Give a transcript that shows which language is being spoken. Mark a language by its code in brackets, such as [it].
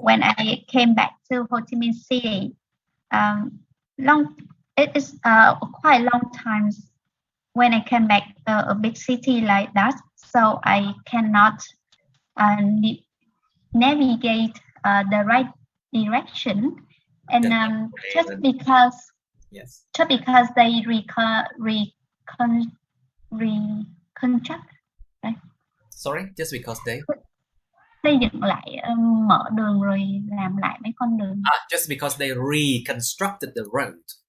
[en] When I came back to Ho Chi Minh City, it is quite long time when I came back a big city like that, so I cannot navigate the right direction, and just because they reconstruct. Sorry, just because they [vi] xây dựng lại, mở đường rồi làm lại mấy con đường. [en] Just because they reconstructed the road.